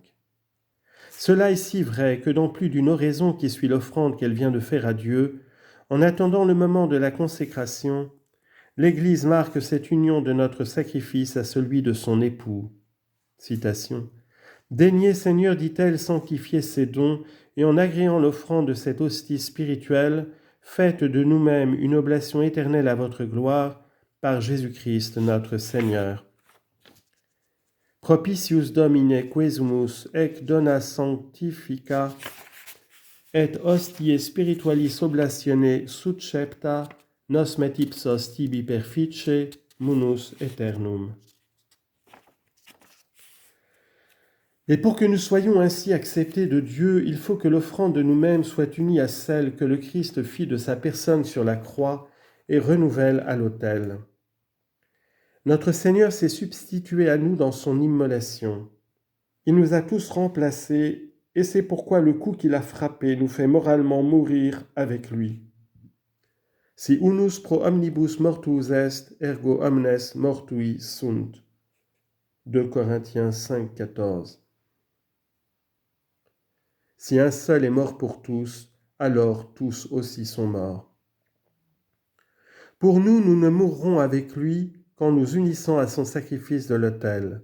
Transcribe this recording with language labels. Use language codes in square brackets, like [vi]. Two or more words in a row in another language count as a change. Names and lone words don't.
[fr] Cela est si vrai que dans plus d'une oraison qui suit l'offrande qu'elle vient de faire à Dieu, en attendant le moment de la consécration, l'Église marque cette union de notre sacrifice à celui de son époux. Citation. Daignez, Seigneur, dit-elle, sanctifier ces dons, et en agréant l'offrande de cette hostie spirituelle, faites de nous-mêmes une oblation éternelle à votre gloire, par Jésus-Christ notre Seigneur. [la] Propitius Domine quesumus ec dona sanctifica et hostiae spiritualis oblatione succepta nos met ipsos tibi perfice munus aeternum. [fr] Et pour que nous soyons ainsi acceptés de Dieu, il faut que l'offrande de nous-mêmes soit unie à celle que le Christ fit de sa personne sur la croix et renouvelle à l'autel. Notre Seigneur s'est substitué à nous dans son immolation. Il nous a tous remplacés, et c'est pourquoi le coup qu'il a frappé nous fait moralement mourir avec lui. [la] Si unus pro omnibus mortuus est, ergo omnes mortui sunt. [fr] 2 Corinthiens 5, 14. Si un seul est mort pour tous, alors tous aussi sont morts. Pour nous, nous ne mourrons avec lui qu'en nous unissant à son sacrifice de l'autel.